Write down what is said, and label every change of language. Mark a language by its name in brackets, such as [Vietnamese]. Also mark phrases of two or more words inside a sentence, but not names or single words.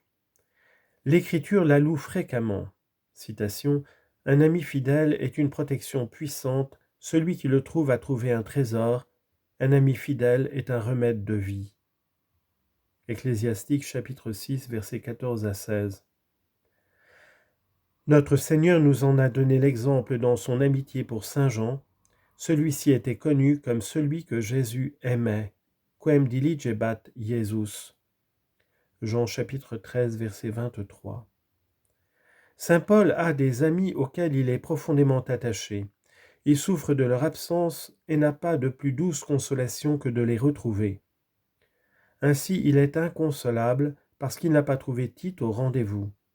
[French] L'Écriture la loue fréquemment. Citation, « Un ami fidèle est une protection puissante, celui qui le trouve a trouvé un trésor, un ami fidèle est un remède de vie. » Ecclésiastique chapitre 6, versets 14 à 16. Notre Seigneur nous en a donné l'exemple dans son amitié pour Saint Jean. Celui-ci était connu comme celui que Jésus aimait. [Latin] Quem diligebat Jesus. [French] Jean chapitre 13, verset 23. Saint Paul a des amis auxquels il est profondément attaché. Il souffre de leur absence et n'a pas de plus douce consolation que de les retrouver. Ainsi, il est inconsolable parce qu'il n'a pas trouvé Tite au rendez-vous.